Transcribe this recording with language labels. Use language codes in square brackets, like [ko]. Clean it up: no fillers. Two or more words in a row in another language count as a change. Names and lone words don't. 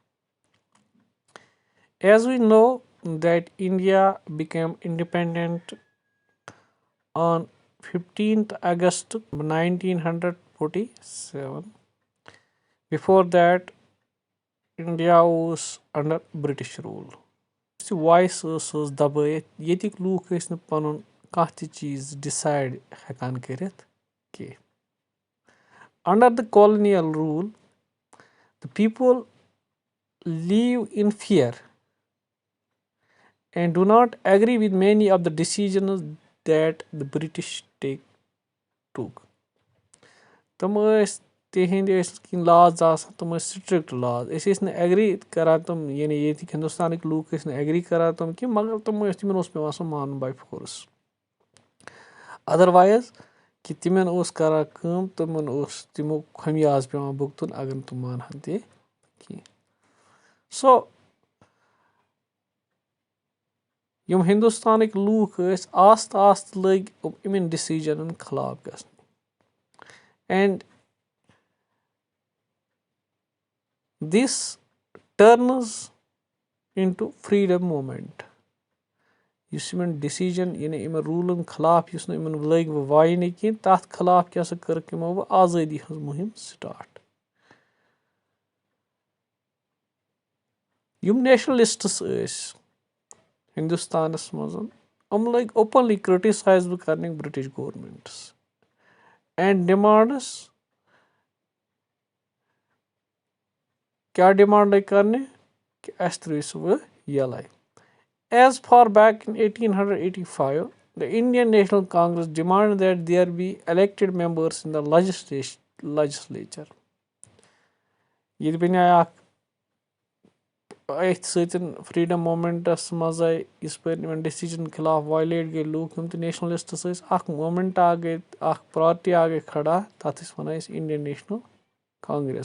[en] As we know that India became independent on 15th August 1947. Before that, India was under British rule. [ks] Voice ٲس دبٲیِتھ ییٚتِکۍ لوٗکھ ٲسۍ نہٕ پَنُن کانٛہہ تہِ چیٖز ڈِسایڈ ہٮ۪کان کٔرِتھ کینٛہہ. [en] Under the colonial rule, the people live in fear and do not agree with many of the decisions that the British took. [ks] تِم ٲسۍ تِہِنٛدۍ ٲسۍ کینٛہہ لاز آسان تِم ٲسۍ سٹرکٹ لاز. أسۍ ٲسۍ نہٕ ایگری کران تِم یعنی ییٚتِکۍ ہِندوستانٕکۍ لوٗکھ ٲسۍ نہٕ ایگری کران تِم کینٛہہ مگر تِمن اوس پیٚوان سُہ مانُن [en] by force. [ks] اَدروایز کہِ تِمن اوس کران کٲم تِمن اوس تِمو خمیاز پیٚوان بُگتُن اگر نہٕ تِم مانہن تہِ کینٛہہ. سو یِم ہِندوستانٕکۍ لوٗکھ ٲسۍ آستہٕ آستہٕ لٔگۍ یِمن ڈِسیجنن خلاف گژھنہِ. [en] اینڈ this turns into freedom movement. [ks] یُس یِمن ڈِسیجن یعنی یِمن روٗلن خلاف یُس نہٕ یِمن لٔگۍ وۄنۍ واینہِ کینٛہہ تَتھ خلاف کیاہ سا کٔرٕکھ یِمو وۄنۍ آزٲدی ہٕنٛز مُہِم سٹاٹ. یِم نیشنلسٹٕس ٲسۍ ہِندوستانس منٛز یِم لٔگۍ [en] openly criticise [ks] کرنہِ برٹش گورمینٹس اینڈ ڈِمانڈس کیٛاہ ڈِمانڈ لٔگۍ کرنہِ کہِ اَسہِ ترٛٲیِو سُہ وۄنۍ یَلَے. [en] As far back in 1885, the Indian National Congress demanded that there be elected members in the legislature. [ks] ییٚتہِ بَنے اکھ أتھۍ سۭتۍ فریٖڈم موٗمینٹس منٛز آیہِ یِژھ پٲرۍ یِمن ڈِسیجن خلاف وایلیٹ گٔے لوٗکھ یِم تہِ نیشنلسٹٕس ٲسۍ اکھ موٗمینٹ اکھ گٔے اکھ پارٹی اکھ گٔے کھڑا تَتھ ٲسۍ وَنان أسۍ اِنڈین نیشنل کانگریس.